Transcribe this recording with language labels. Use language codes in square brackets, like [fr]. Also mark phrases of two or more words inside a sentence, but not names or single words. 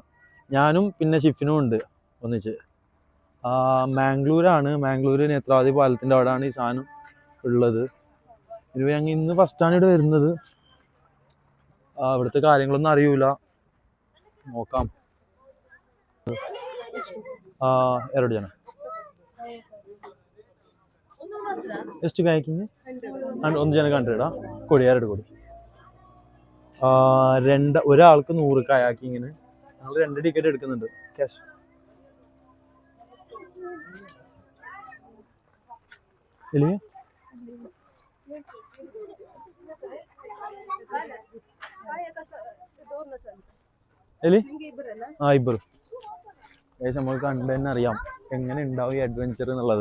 [ml] ഞാനും പിന്നെ ഷിഫിനും ഉണ്ട് ഒന്നിച്ച്. മാംഗ്ലൂരാണ്, മാംഗ്ലൂർ നേത്രാവതി പാലത്തിൻ്റെ അവിടെയാണ് ഈ സാധനം ഉള്ളത്. ഞങ്ങൾ ഇന്ന് ഫസ്റ്റാണ് ഇവിടെ വരുന്നത്. ഇവിടുത്തെ കാര്യങ്ങളൊന്നും അറിയൂല, നോക്കാം. [kn] ಎರಡು ಜನ ಎಷ್ಟು ಕಾಯ್ಕಿಂಗ್? ಒಂದು ಜನಕ್ಕೆ 100 ಕೊಡಿ, 2 ಕೊಡಿ. [ml] ഒരാൾക്ക് 100 കയാക്കിങ്ങിന്. ഞങ്ങൾ 2 ടിക്കറ്റ് എടുക്കുന്നുണ്ട് ക്യാഷ്. എലി എലി ഇബ്ബറ് നമുക്ക് കണ്ടു തന്നെ അറിയാം എങ്ങനെ ഉണ്ടാവും ഈ അഡ്വഞ്ചർ എന്നുള്ളത്.